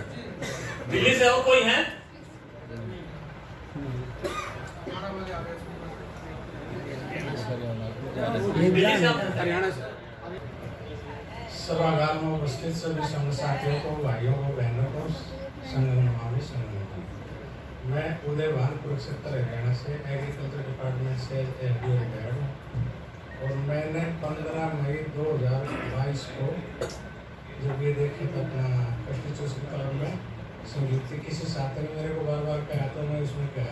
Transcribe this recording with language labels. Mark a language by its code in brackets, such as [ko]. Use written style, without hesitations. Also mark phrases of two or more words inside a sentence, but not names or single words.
[hi] दिल्ली से और कोई है? हरियाणा से। सभागार में उपस्थित सभी संघ साथियों को, भाइयों को, बहनों को [pi] संघं नमामि संघं नमामि। [hi] मैं उदय भान कुरुक्षेत्र हरियाणा से [en] agriculture department [hi] से एलडीओ रिटायर्ड हूँ और मैंने 15 मई 2022 को जब ये देखे तो अपना कॉन्स्टिट्यूशन क्लब में संगीत की किसी साथी ने मेरे को बार बार कहा तो मैं उसमें गया।